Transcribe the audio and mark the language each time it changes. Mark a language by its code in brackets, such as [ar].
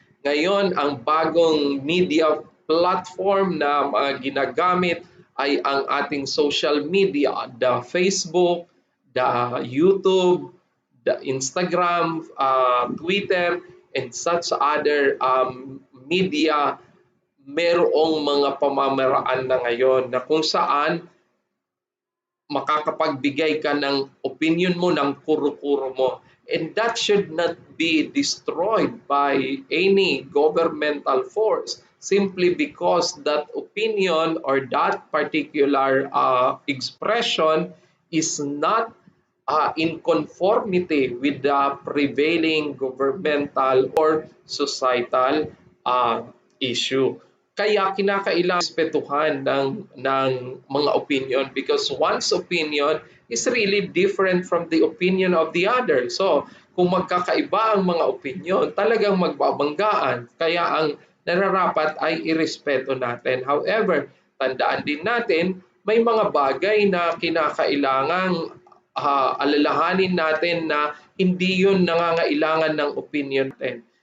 [tl] Ngayon, ang bagong media platform na ginagamit ay ang ating social media, [en] the Facebook, the YouTube, the Instagram, Twitter, and such other media. [tl] Merong mga pamamaraan na ngayon na kung saan makakapagbigay ka ng opinion mo, ng kuro-kuro mo. [en] And that should not be destroyed by any governmental force simply because that opinion or that particular expression is not in conformity with the prevailing governmental or societal issue. [tl] Kaya kinakailangan respetuhan ng mga opinion [en] because one's opinion is really different from the opinion of the other. [tl] So, kung magkakaiba ang mga opinion, talagang magbabanggaan. Kaya ang nararapat ay irespeto natin. However, tandaan din natin, may mga bagay na kinakailangang alalahanin natin na hindi yun nangangailangan ng opinion natin.